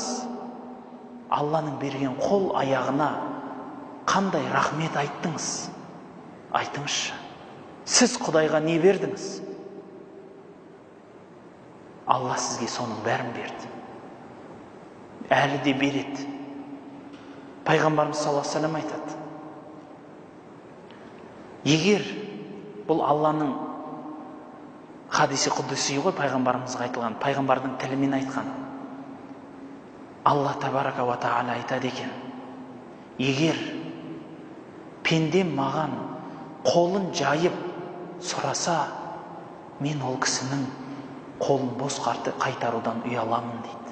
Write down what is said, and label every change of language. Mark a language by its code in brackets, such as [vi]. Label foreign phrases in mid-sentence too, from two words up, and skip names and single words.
[kk] Алланың берген қол аяғына қандай рахмет айттыңыз? Айтыңызшы. Сіз Құдайға не бердіңіз? Алла сізге соның бәрін берді. Әлі де береді. Пайғамбарымыз [ar] صلى الله عليه وسلم [kk] айтады. Егер бұл Алланың [ar] حديث قدسي [kk] ғой, пайғамбарымызға айтылған, пайғамбардың тілімен айтқан. [ar] الله تبارك وتعالى [kk] айтады екен. Егер пендем маған қолын жайып сұраса, мен ол кісінің қолын бос қайтарудан ұяламын дейді.